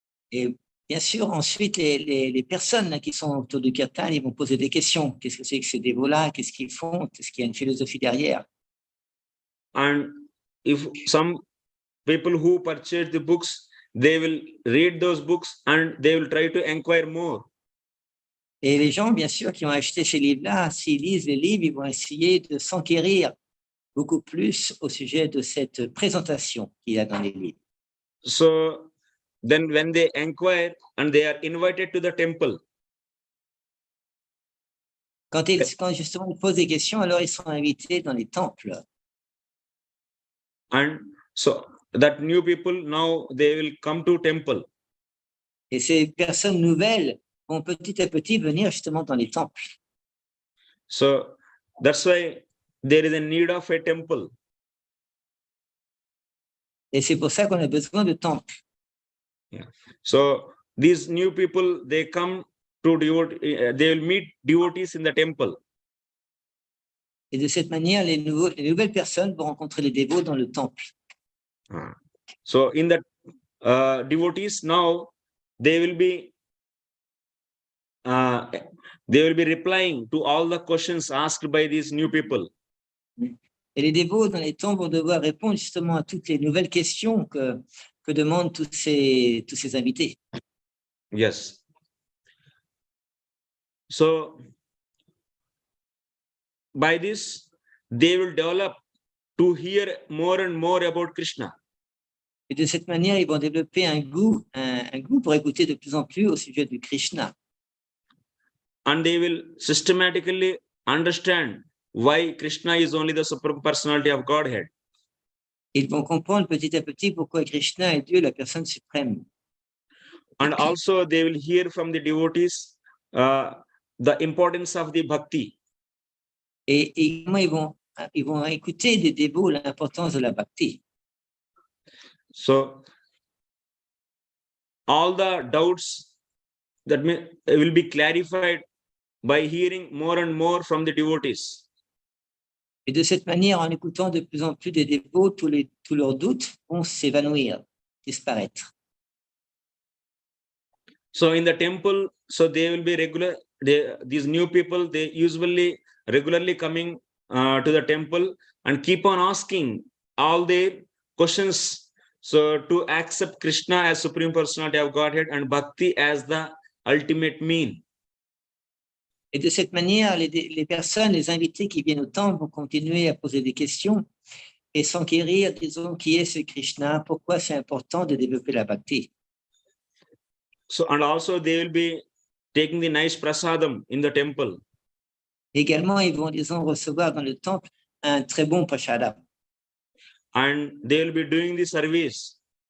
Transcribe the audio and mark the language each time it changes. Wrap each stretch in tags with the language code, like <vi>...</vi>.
<fr>Et bien sûr, ensuite, les personnes là, qui sont autour du kirtan, ils vont poser des questions. Qu'est-ce que c'est que ces dévots-là? Qu'est-ce qu'ils font? Est-ce qu'il y a une philosophie derrière?</fr> <en>And if some people who purchase the books, they will read those books and they will try to inquire more.</en> <fr>Et les gens, bien sûr, qui ont acheté ces livres-là, s'ils lisent les livres, ils vont essayer de s'enquérir beaucoup plus au sujet de cette présentation qu'il y a dans les livres.</fr> <en>So then when they inquire and they are invited to the temple,</en> <fr>Quand justement ils posent des questions, alors ils sont invités dans les temples.</fr> <en>and so that new people now they will come to temple.</en> <fr>Et ces personnes nouvelles vont petit à petit venir justement dans les temples.</fr> <en>So that's why there is a need of a temple.</en> <fr>Et c'est pour ça qu'on a besoin de temples.</fr> <en>So these new people, they come to they will meet devotees in the temple.</en> <fr>Et de cette manière, les nouvelles personnes vont rencontrer les dévots dans le temple.</fr> <en>So in the devotees now, they will be replying to all the questions asked by these new people.</en> <fr>Et les dévots dans les temples vont devoir répondre justement à toutes les nouvelles questions que demandent tous ces invités.</fr> <en>Yes. So by this, they will develop to hear more and more about Krishna.</en> <fr>Et de cette manière, ils vont développer un goût pour écouter de plus en plus au sujet du Krishna.</fr> <en>And they will systematically understand why Krishna is only the supreme personality of Godhead.</en> <fr>Ils vont comprendre petit à petit pourquoi Krishna est Dieu, la personne suprême.</fr> <en>And also they will hear from the devotees the importance of the bhakti.</en> <fr>Et comment ils vont écouter des dévots l'importance de la bhakti.</fr> <en>So all the doubts that will be clarified by hearing more and more from the devotees.</en> <fr>Et de cette manière, en écoutant de plus en plus des dévots, tous leurs doutes vont s'évanouir, disparaître.</fr> <en>So in the temple, so they will be these new people, they usually regularly coming to the temple and keep on asking all their questions. So to accept Krishna as Supreme Personality of Godhead and Bhakti as the ultimate mean.</en> <fr>Et de cette manière, les personnes, les invités qui viennent au temple vont continuer à poser des questions et s'enquérir, disons, qui est ce Krishna, pourquoi c'est important de développer la bhakti.</fr> <en>So, and also they will be taking the nice prasadam in the temple.</en> <fr>Également, ils vont, disons, recevoir dans le temple un très bon prashadam.</fr> <en>And they will be doing the service.</en>